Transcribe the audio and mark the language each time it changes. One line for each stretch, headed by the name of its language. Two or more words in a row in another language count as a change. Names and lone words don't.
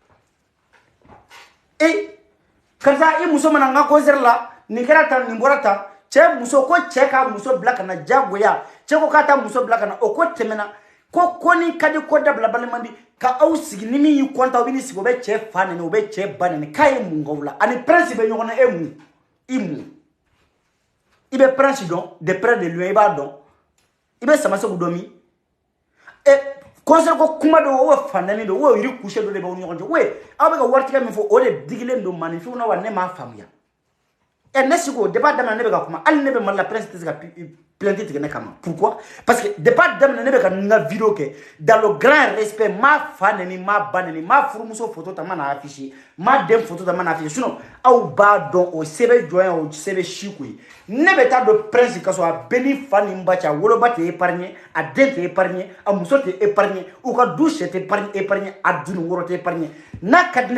Bambara: karisa i muso mana n ka concert la nin kɛra tan nin bɔra tan cɛ muso ko cɛ ka muso bila ka na jagoya cɛ ko k'a ta muso bila ka na o ko tɛmɛna ko ni ka di ko dabila baliman di ka aw sigi ni min y'i kɔnta o bɛ ni sigi o bɛ cɛ fa nɛni o bɛ cɛ ba nɛni k'a ye mun k'aw la ani prince bɛ ɲɔgɔn na e mun i mun i bɛ prince dɔn
French: de près de loin
Bambara: i b'a dɔn i bɛ Samasɛ dɔn min concert ko kuma dɔ o fa nɛni don o yiri couché dɔ de b'aw ni ɲɔgɔn cɛ we aw bɛ ka waritigɛ min fɔ o de digilen don maninfinw na wa ne m'a faamuya ne siko depuis daminɛ ne bɛ ka kuma hali ne bɛ Mali la presse tɛ se ka plainte tigɛ ne kama
French: pourquoi parce que depuis
Bambara: daminɛ ne bɛ ka n ka vidéo kɛ
French: dans le grand respect
Bambara: m'a fa nɛni m'a ba nɛni m'a furumuso photo ta ma na afficher m'a den photo ta ma na afficher sinon aw b'a dɔn o se bɛ jɔn ye o se bɛ si ko ye ne bɛ taa don prince ka so a bɛɛ ni fa ni ba cɛ a woloba tɛ épargner a den tɛ épargner a muso tɛ épargner u ka du sɛ tɛ épargner a duni wɔrɔ tɛ épargner n'a ka di